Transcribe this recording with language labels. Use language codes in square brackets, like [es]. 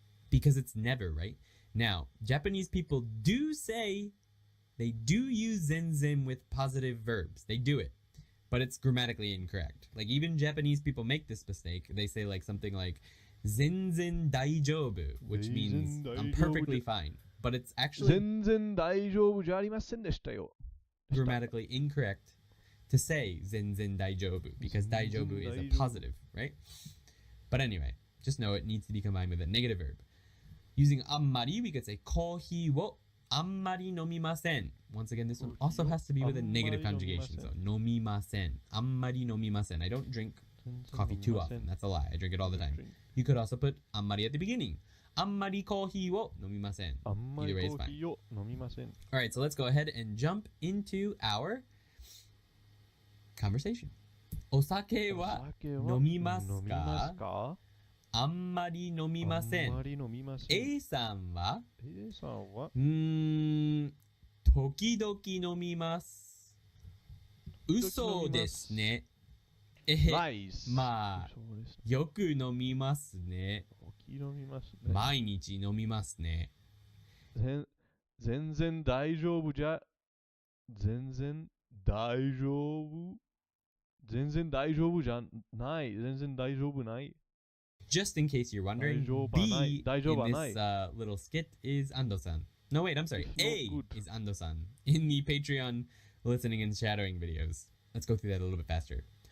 [en] Because it's never, right? Now, Japanese people do say, they do use zenzen with positive verbs. They do it. But it's grammatically incorrect. Like, even Japanese people make this mistake. They say like something like [ja] 全然大丈夫, [en] which means I'm perfectly fine. But it's actually [ja] 全然大丈夫じゃありませんでしたよ. [en] grammatically incorrect to say [ja] 全然大丈夫 [en] because 大丈夫 is a positive, right? But anyway, just know it needs to be combined with a negative verb. Using あんまり, we could say [ja] コーヒーをあんまり飲みません. [en] Once again, this one also has to be with a negative conjugation. So 飲みません. [ja] あんまり飲みません. [en] I don't drink coffee too often. That's a lie. I drink it all the time. You could also put あんまり at the beginning. [ja] あんまりコーヒーを飲みません. [en] Either way is fine. Alright, so let's go ahead and jump into our conversation. [ja] お酒は飲みますか? あんまり飲みません. A さんは時々飲みます. 嘘ですね。まあ、よく飲みますね。毎日飲みますね。全然大丈夫じゃ、全然大丈夫、全然大丈夫じゃない、全然大丈夫ない。 [en] Just in case you're wondering, B in this little skit is Ando-san. No, wait, I'm sorry. A is Ando-san in the Patreon listening and shadowing videos. Let's go through that a little bit faster.